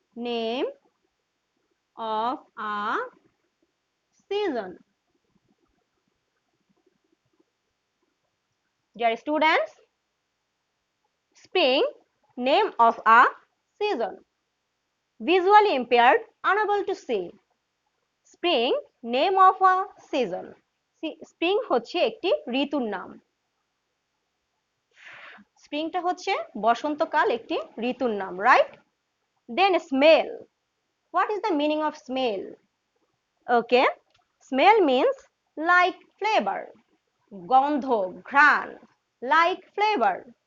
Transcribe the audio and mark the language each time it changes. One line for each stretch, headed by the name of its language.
English: Name of a season. Dear students, spring, name of a season. Visually impaired, unable to see. Spring, name of a season.
Bangla: Spring হচ্ছে একটি ঋতুর নাম। স্প্রিংটা হচ্ছে বসন্তকাল, একটি ঋতুর নাম, right?
English: Then smell. What is the meaning of smell? Okay, smell means like flavor.
Bangla: গন্ধ, ঘ্রাণ,
English: like flavor.